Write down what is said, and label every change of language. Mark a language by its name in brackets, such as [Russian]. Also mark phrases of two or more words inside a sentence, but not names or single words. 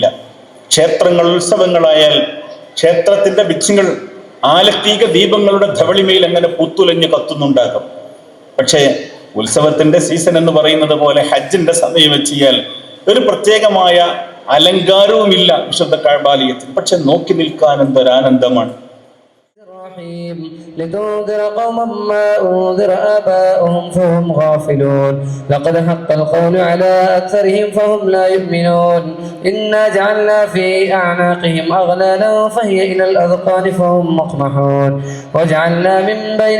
[Malayalam] ക്ഷേത്രങ്ങൾ ഉത്സവങ്ങളായാൽ ക്ഷേത്രത്തിന്റെ ഭിത്തികൾ ആലത്തീക ദീപങ്ങളുടെ ധവളിമയിൽ അങ്ങനെ പൂത്തുലഞ്ഞ് കത്തുന്നുണ്ടാകും. പക്ഷേ ഉത്സവത്തിന്റെ സീസൺ എന്ന് പറയുന്നത് പോലെ ഹജ്ജിന്റെ സമയം വെച്ചിയാൽ ഒരു പ്രത്യേകമായ അലങ്കാരവുമില്ല വിശുദ്ധ കഅബാലയത്തിൽ. പക്ഷെ നോക്കി നിൽക്കാൻ എന്തൊരാനന്ദമാണ്. [Arabic] لتنذر قوما ما أنذر آباؤهم فهم غافلون لقد حق القول على أكثرهم فهم لا يؤمنون إنا جعلنا في أعناقهم أغلالا فهي إلى الأذقان فهم مقمحون وجعلنا من بين